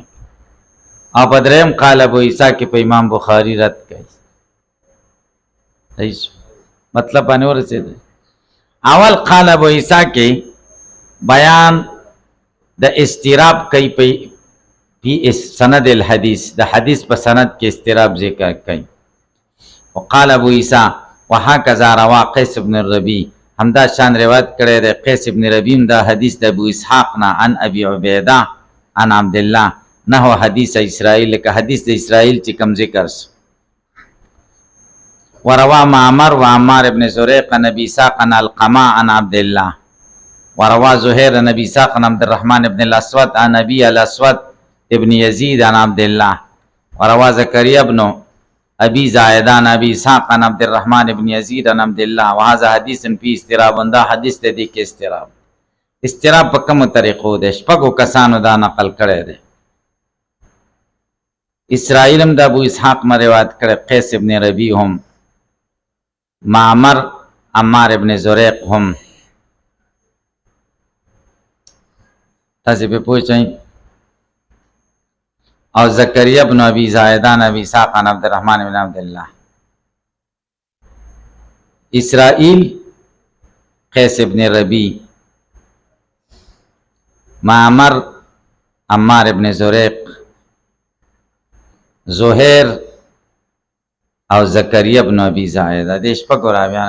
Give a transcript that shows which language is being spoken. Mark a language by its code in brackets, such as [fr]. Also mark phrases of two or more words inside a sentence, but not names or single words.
[ps] او په دریم قال ابو عیسی کې په امام بخاری رد کوي. صحیح مطلب باندې ورسېد. اول قال ابو عیسی کې بیان د استراب کوي په [ar] سند الحدیث، [ps] د حدیث په سند کې استراب ذکر کوي. [ar] وقال ابو عیسی وهكذا روى قيس بن الربيع، [ps] همدا شان روایت کړی دی قیس ابن ربیع دا حدیث د ابو اسحاق نه [ar] عن ابي عبیده عن عبد الله نحو حدیث اسرائیل، [ps] لکه حدیث د اسرائیل چې کوم ذکر سو. [ar] وروى معمر وعمار ابن زريق عن ابي اسحاق عن القما عن عبد الله، وروى زهير عن ابي اسحاق عن عبد الرحمن بن الاسود عن ابي الاسود ابن يزيد عن عبد الله، وروى زكريا بن ابي زائدة عن ابي اسحاق عن عبد الرحمن بن يزيد عن عبد الله، وهذا حديث فيه استراب، [ps] دا حدیث ته دی کې استراب. استراب په کومو طریقو دی؟ 6 کسانو دا نقل کړی دی. اسرائیل هم د ابو اسحاق ما روایت کړی، قیس ابن ربیع هم، معمر عمار ابن زریق هم. تاسې پې پوه شئ. [ar] او زکریا بن ابي زائدة عن ابي اسحاق عن عبد الرحمن بن عبد الله. [ps] اسرائیل قیس ابن ربیع، معمر عمار ابن زریق، زهیر او زکریا بن ابي زائدة، دې 6 راویان.